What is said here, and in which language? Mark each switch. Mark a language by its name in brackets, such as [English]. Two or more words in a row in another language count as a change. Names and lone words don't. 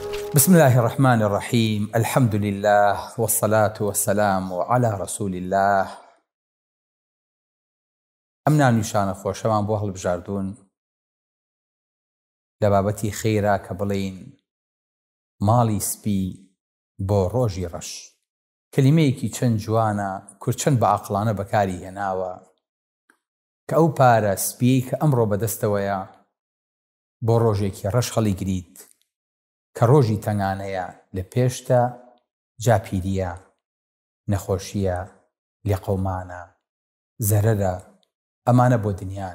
[Arabic] بسم الله الرحمن الرحيم. الحمد لله والصلاة والسلام على رسول الله. [Central Kurdish] ئەمنا نیشانە خۆشەمان بۆ هەڵبژاردوون لە بابەتی خێرا کە بڵێین ماڵی سپی بۆ ڕۆژی ڕەش. کەلیمەیەکی چەند جوانە، کورچەند بە عەقڵانە بەکاری هێناوە کە ئەو پارە سپیەی کە ئەمڕۆ بەدەستەوەیە بۆ ڕۆژێکی ڕەش هەڵی گریت کە ڕۆژی تەنگانەیە، لە پێشتە جاپیریە، نەخۆشیە، لێقەومانە، زەرەرە، ئەمانە بۆ دنیان.